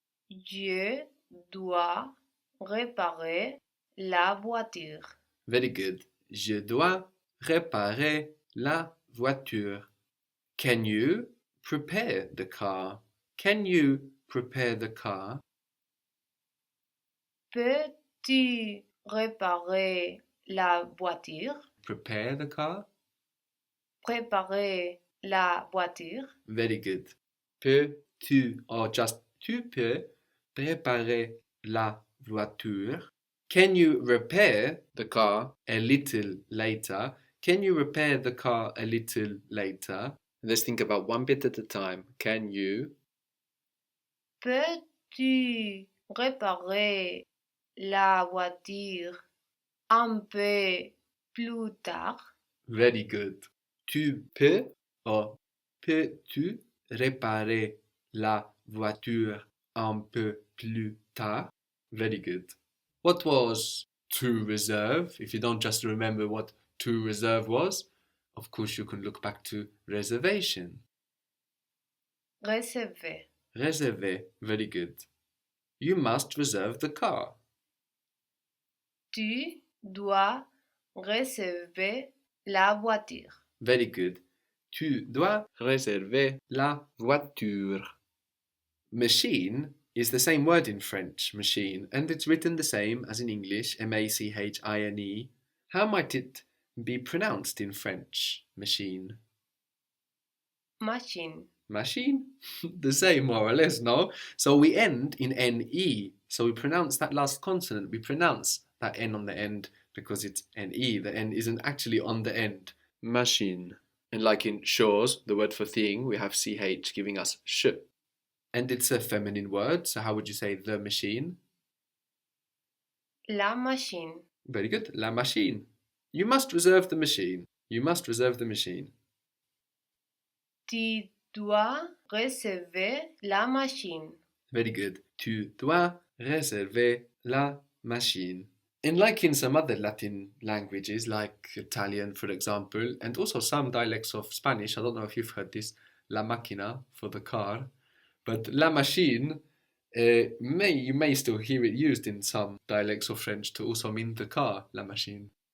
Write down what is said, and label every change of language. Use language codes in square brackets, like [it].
[fr] Je dois réparer la voiture. [en] Very good. [fr] Je dois réparer la voiture. [en] Can you prepare the car? Can you prepare the car? [fr] Peux-tu réparer la voiture? [en] Prepare the car. [fr] Préparer la voiture. [en] Very good. [fr] Peux-tu, [en] or just [fr] tu peux, préparer la voiture? [en] Can you repair the car a little later? Can you repair the car a little later? Let's think about one bit at a time. Can you? [fr] Peux-tu réparer la voiture un peu plus tard? [en] Very good. [fr] Tu peux, or peux-tu réparer la voiture un peu plus tard? [en] Very good. What was to reserve? If you don't just remember what to reserve was, of course you can look back to reservation. [fr] Réserver. Réserver. [en] Very good. You must reserve the car. [fr] Tu dois réserver la voiture. [en] Very good. [fr] Tu dois réserver la voiture. [en] Machine is the same word in French, machine, and it's written the same as in English, M-A-C-H-I-N-E. How might it be pronounced in French, machine? Machine. Machine? The same, more or less, no? So we end in N-E. So we pronounce that last consonant. We pronounce that N on the end because it's N-E. The N isn't actually on the end. Machine. And like in shores, the word for thing, we have CH giving us sh. And it's a feminine word, so how would you say the machine? [fr] La machine. [en] Very good, [fr] la machine. [en] You must reserve the machine. You must reserve the machine. [fr] Tu dois réserver la machine. [en] Very good. [fr] Tu dois réserver la machine. [en] And like in some other Latin languages, like Italian, for example, and also some dialects of Spanish, I don't know if you've heard this, la máquina for the car, but la machine, you may still hear it used in some dialects of French to also mean the car, la machine.